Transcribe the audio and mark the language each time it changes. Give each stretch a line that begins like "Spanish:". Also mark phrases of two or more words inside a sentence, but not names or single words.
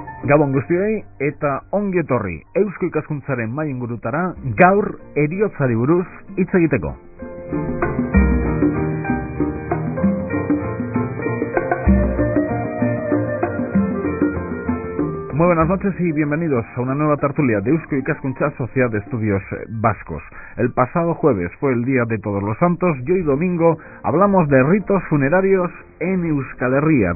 Basque: Gabon guztioi eta ongi etorri Eusko Ikaskuntzaren mai ingurutara gaur heriotzari buruz hitz egiteko.
Spanish: Muy buenas noches y bienvenidos a una nueva tertulia de Eusko Ikaskuntza, Sociedad de Estudios Vascos. El pasado jueves fue el Día de Todos los Santos y hoy domingo hablamos de ritos funerarios en Euskal Herria.